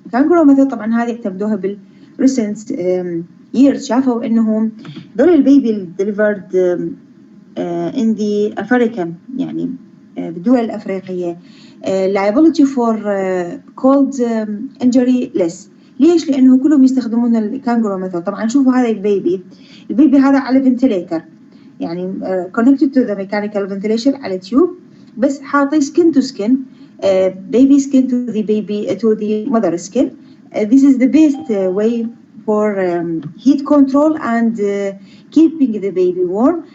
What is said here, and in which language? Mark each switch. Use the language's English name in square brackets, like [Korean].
[English] Kangaroo method [Arabic] طبعا هذه اعتمدوها [English] recent years. [Arabic] شافوا انهم دول البيبي [English] delivered in the African [Arabic] يعني بالدول الأفريقية [English] liability for cold injury less. [Arabic] ليش؟ لأنه كلهم يستخدمون الكانجرو ميثود. طبعا شوفوا هذا البيبي هذا على فنتليتر يعني [English] connected to the mechanical ventilation [Arabic] على تيوب، بس حاطي [English] skin to skin baby skin to the mother skin. This is the best way for heat control and keeping the baby warm.